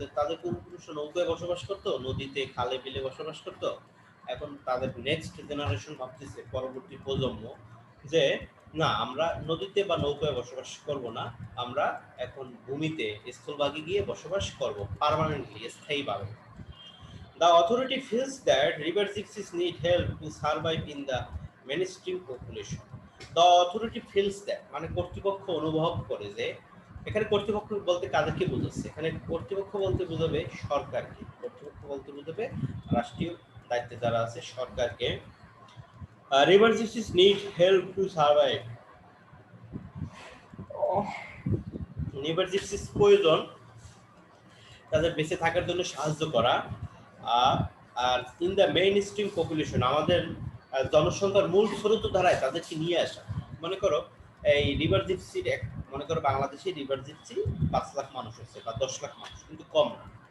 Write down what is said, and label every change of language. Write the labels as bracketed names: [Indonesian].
[Bangla] তাদের পূর্বপুরুষ নৌকায় বসবাস করতো, নদীতে খালে বিলে বসবাস করতো। এখন তাদের নেক্সট জেনারেশন ভাবতেছে, পরবর্তী প্রজন্ম, যে না আমরা নদীতে বা নৌকায় বসবাস করব না, আমরা এখন ভূমিতে স্থলভাগে গিয়ে বসবাস করব পার্মানেন্টলি, স্থায়ীভাবে। [English] The authority feels that river gypsies need help to survive in the mainstream population. The authority feels that [Bangla] মানে কর্তৃপক্ষ অনুভব করে যে, এখানে কর্তৃপক্ষ বলতে কাদেরকে বোঝাচ্ছে? এখানে কর্তৃপক্ষ বলতে বোঝাবে সরকারকে, কর্তৃপক্ষ বলতে বোঝাবে রাষ্ট্রীয় দায়িত্বে যারা আছে সরকারকে। [English] River gypsies need help to survive. river gypsies [Bangla] প্রয়োজন তাদের বেঁচে থাকার জন্য সাহায্য করা। আর [English] in the mainstream population, [Bangla] আমাদের জনসংখ্যার মূল স্রোতধারায় তাদেরকে নিয়ে আসা। মনে করো এই রিভার জিপসির মনে করো বাংলাদেশে রিভার জিপসি 5 লাখ মানুষ হচ্ছে বা 10 লাখ মানুষ, কিন্তু কম না।